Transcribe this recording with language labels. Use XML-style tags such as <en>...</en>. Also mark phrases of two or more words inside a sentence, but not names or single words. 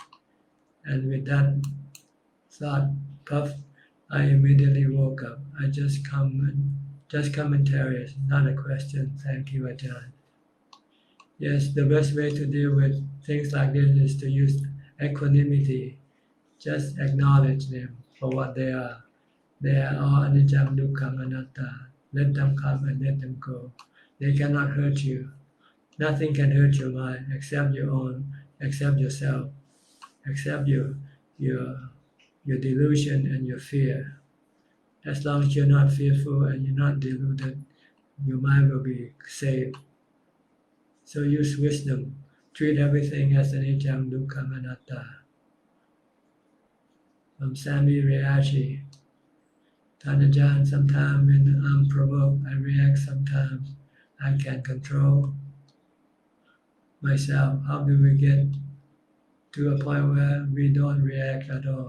<en>And with that thought puff, I immediately woke up. Just commentaries, not a question. Thank you, Ajahn. Yes, the best way to deal with things like this is to use equanimity. Just acknowledge them for what they are. They are all</en> <pi>anicca, dukkha, anatta.</pi> <en>Let them come and let them go. They cannot hurt you. Nothing can hurt your mind except except yourself, except your your delusion and your fear. As long as you're not fearful and you're not deluded, your mind will be safe. So use wisdom. Treat everything as</en> <pi>anicca, dukkha, anatta.</pi> <en>From Sami Reachi. Tanajan, sometimes when I'm provoked, I react. Sometimes I can control myself. How do we get to a point where we don't react at all?</en>